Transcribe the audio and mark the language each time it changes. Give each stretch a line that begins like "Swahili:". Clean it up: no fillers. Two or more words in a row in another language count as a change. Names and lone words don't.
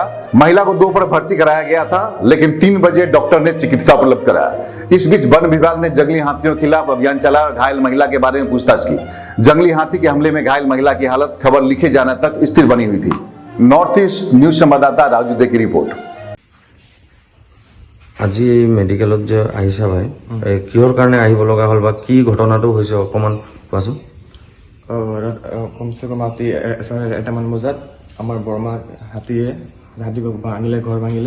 Hindi: महिला को दोपहर भर्ती कराया गया था, लेकिन 3 बजे डॉक्टर ने चिकित्सा उपलब्ध कराया। इस बीच वन विभाग ने जंगली हाथियों के खिलाफ अभियान चला और घायल महिला के बारे में पूछताछ की। जंगली हाथी के हमले में घायल महिला की हालत खबर लिखे जाने तक स्थिर बनी हुई थी। नॉर्थ ईस्ट न्यूज संवाददाता राजू दे की रिपोर्ट।
Assamese: আজি মেডিকেলত যে আহিছা ভাই, কিহৰ কাৰণে আহিব লগা হ'ল বা কি ঘটনাটো হৈছে অকমান কোৱাচোন। কমচে কম ৰাতি 1:30 বজাত আমাৰ বৰমা হাতী ভাঙিলে, ঘৰ ভাঙিলে।